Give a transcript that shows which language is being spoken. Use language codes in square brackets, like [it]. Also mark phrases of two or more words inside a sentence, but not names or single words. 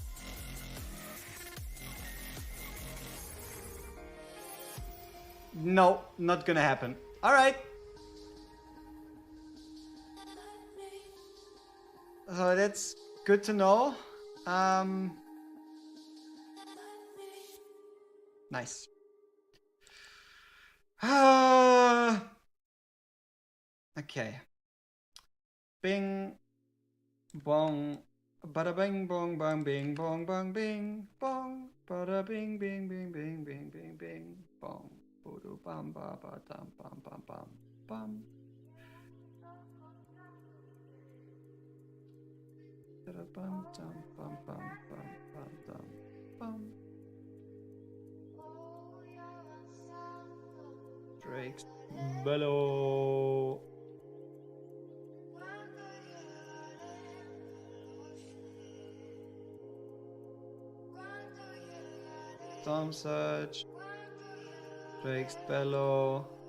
[en] No, not gonna happen. Alright. So that's good to know. Nice. Okay. Bing. Bong, bada bing bong bang bing bong bang bing bong, bada bing bing bing bing bing bing bing bong, bodo bam ba ba dam bam bam bam bam. Bada bam dam bam bam bam bam dam bam. Drake's Bellow. Storm Surge, Drake's Bellow,